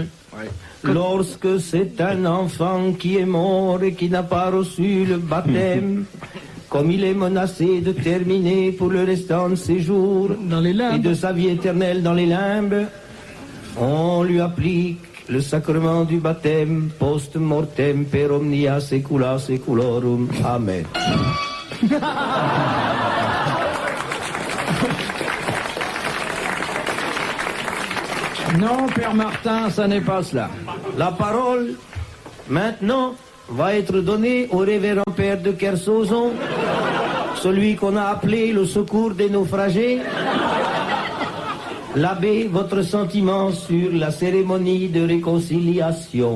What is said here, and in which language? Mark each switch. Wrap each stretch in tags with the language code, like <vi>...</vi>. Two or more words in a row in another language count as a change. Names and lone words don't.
<fr>Lorsque c'est un enfant qui est mort et qui n'a pas reçu le baptême, comme il est menacé de terminer pour le restant de ses jours dans les limbes, et de sa vie éternelle dans les limbes, on lui applique le sacrement du baptême post-mortem</fr> <la>per omnia saecula saeculorum.</la> <fr>Amen. Non, Père Martin, ça n'est pas cela. La parole, maintenant, va être donnée au révérend père de Kersozon, celui qu'on a appelé le secours des naufragés. L'abbé, votre sentiment sur la cérémonie de réconciliation.</fr>